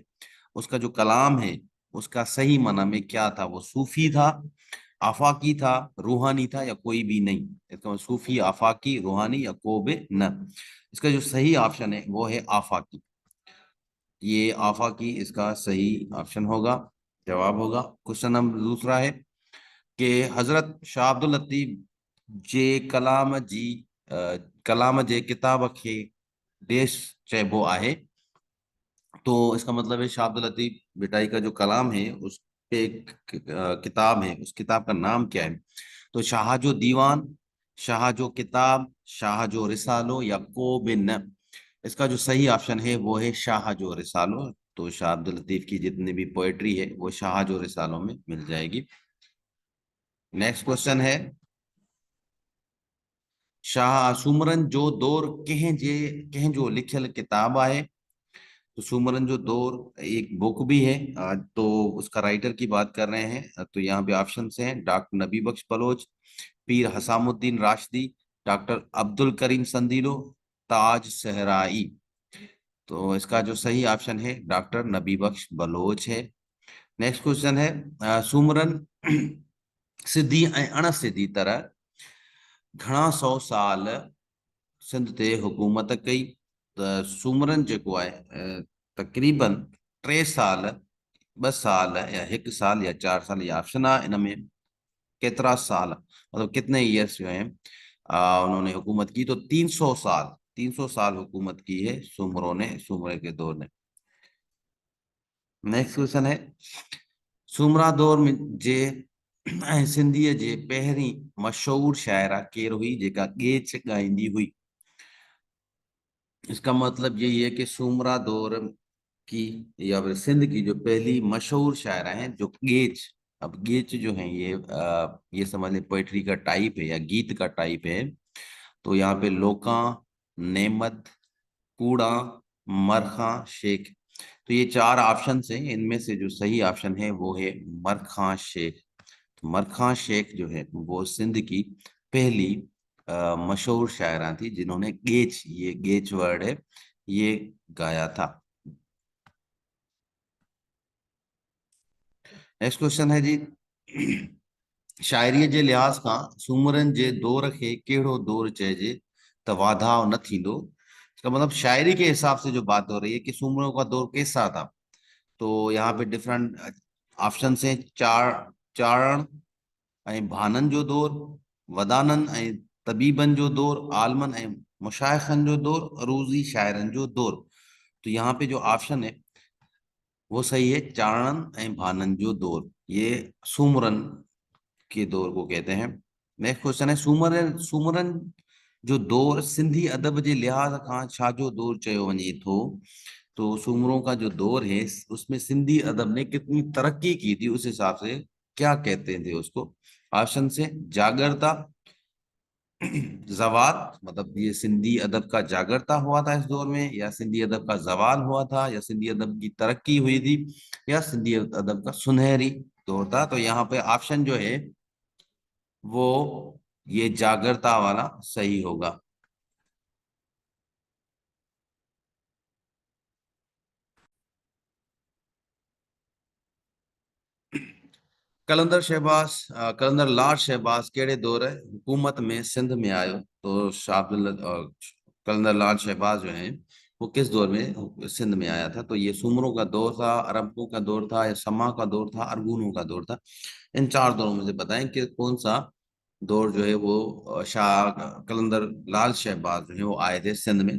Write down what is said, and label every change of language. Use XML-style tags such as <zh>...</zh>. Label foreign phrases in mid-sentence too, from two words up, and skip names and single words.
<ur>اس کا جو کلام ہے اس کا صحیح معنی میں کیا تھا، وہ صوفی تھا، آفاقی تھا، روحانی تھا، یا کوئی بھی نہیں. اس کا مطلب صوفی، آفاقی، روحانی یا کوبے نہ۔ اس کا جو صحیح آپشن ہے وہ ہے آفاقی. یہ آفاقی اس کا صحیح آپشن ہوگا، جواب ہوگا.</ur> <en>Question number</en> <ur>دوسرا ہے کہ</ur> <sd>हजरत शाह अब्दुल लतीफ जे कलाम जे किताब खे देश चइबो आहे।</sd> <ur>تو اس کا مطلب ہے شاہ عبد اللطیف بھٹائی کا جو کلام ہے اس پہ ایک کتاب ہے، اس کتاب کا نام کیا ہے.</ur> <sd>तो शाह जो दीवान, शाह जो किताब, शाह जो रिसालो या को बिन।</sd> <ur>اس کا جو صحیح آپشن ہے وہ ہے شاہ جو رسالو. تو شاہ عبد اللطیف کی جتنی بھی پوئٹری ہے وہ شاہ جو رسالو میں مل جائے گی.</ur> <en>Next question</en> <sd>है शाह सुमरन जो दौर कंहिं जो लिखियल किताब आहे।</sd> <ur>تو سومرن جو دور ایک بک بھی ہے، تو اس کا رائٹر کی بات کر رہے ہیں. تو یہاں پہ آپشن ہیں ڈاکٹر نبی بخش بلوچ، پیر حسام الدین راشدی، ڈاکٹر عبد الکریم سندیلو، تاج صحرائی. تو اس کا جو صحیح آپشن ہے ڈاکٹر نبی بخش بلوچ ہے.</ur> <en>Next question</en> <sd>है सुमरन सिद्धी ऐं अण सिद्धी तरह घणा सौ साल सिंध ते हुकूमत कई। त सूमरन जेको आहे तक़रीबन 3 साल, 2 साल या 1 साल या 4 साल, ये ऑप्शन आहे।</sd> <ur>ان میں کتنا سال مطلب کتنے ایئرز جو ہیں انہوں نے حکومت کی. تو 300 سال، 300 سال حکومت کی ہے سومروں نے، سومرے کے دور نے.</ur> <en>Next question</en> <sd>है सूमरा दौर में जे ऐं सिंधीअ जे पहिरीं मशहूर शाइरा केर हुई जेका गेच ॻाईंदी हुई।</sd> <ur>اس کا مطلب یہی ہے کہ سومرا دور کی یا پھر سندھ کی جو پہلی مشہور شاعرہ ہیں جو گیچ. اب گیچ جو ہے یہ سمجھ لیں پوئٹری کا ٹائپ ہے یا گیت کا ٹائپ ہے. تو یہاں پہ لوکا، نعمت، کوڑا، مرکھا، شیخ. تو یہ چار آپشن ہیں، ان میں سے جو صحیح آپشن ہے وہ ہے مرکھا شیخ. تو مرکھا شیخ جو ہے وہ سندھ کی پہلی مشہور شاعرہ تھی جنہوں نے گیچ، یہ گیچ ورڈ ہے، یہ گایا تھا.</ur> <en>Next question</en> <sd>है जी, शाइरीअ जे लिहाज़ खां सूमरनि जे दौर खे कहिड़ो दौर चइजे त वाधाव न थींदो।</sd> <ur>اس کا مطلب شاعری کے حساب سے جو بات ہو رہی ہے کہ سومروں کا دور کیسا تھا. تو یہاں پہ</ur> <en>different options</en> <ur>हैं,</ur> <sd>चारण ऐं भाननि जो दौर, वदाननि ऐं तबीबनि जो दौर, आलमन ऐं मुशाइखनि जो दौर, अरूज़ी शाइरनि जो दौर।</sd> <ur>تو یہاں پہ جو آپشن ہے وہ صحیح ہے,</ur> <sd>चारणनि ऐं भाननि जो दौर,</sd> <ur>یہ سومرن کے دور کو کہتے ہیں.</ur> <en>Next question है,</en> <sd>सूमरन सूमरन जो दौर सिंधी अदब जे लिहाज खां छा जो दौर चयो वञे थो।</sd> <ur>تو سومروں کا جو دور ہے اس میں سندھی ادب نے کتنی ترقی کی تھی اس حساب سے کیا کہتے تھے اس کو. آپشن سے جاگرتا، جوات، مطلب یہ سندھی ادب کا جاگرتا ہوا تھا اس دور میں، یا سندھی ادب کا زوال ہوا تھا، یا سندھی ادب کی ترقی ہوئی تھی، یا سندھی ادب کا سنہری دور تھا. تو یہاں پہ آپشن جو ہے وہ یہ جاگرتا والا صحیح ہوگا.</ur> <sd>कलंदर लाल शहबाज कहिड़े दौर हुकूमत में सिंध में आयो।</sd> <ur>تو قلندر لعل شہباز جو ہے وہ کس دور میں سندھ میں آیا تھا. تو یہ سومروں کا دور تھا، عربوں کا دور تھا، یا سما کا دور تھا، ارغونوں کا دور تھا. ان چار دوروں میں سے بتائیں کہ کون سا دور جو ہے وہ شاہ قلندر لعل شہباز جو ہے وہ آئے تھے سندھ میں.</ur>